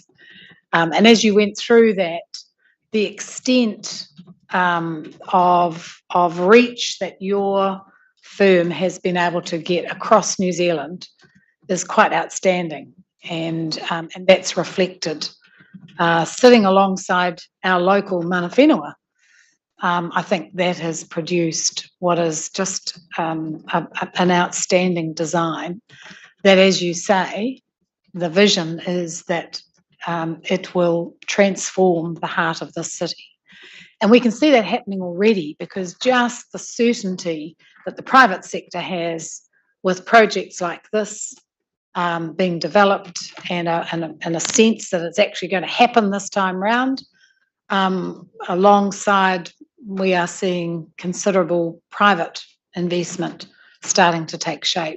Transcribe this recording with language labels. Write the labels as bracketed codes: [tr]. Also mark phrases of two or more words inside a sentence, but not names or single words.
[en] And as you went through that, the extent of reach that your firm has been able to get across New Zealand is quite outstanding, and that's reflected sitting alongside our local [mi] mana whenua. [en] I think that has produced what is just an outstanding design that, as you say, the vision is that it will transform the heart of this city. And we can see that happening already, because just the certainty that the private sector has with projects like this being developed and a sense that it's actually going to happen this time round, alongside we are seeing considerable private investment starting to take shape.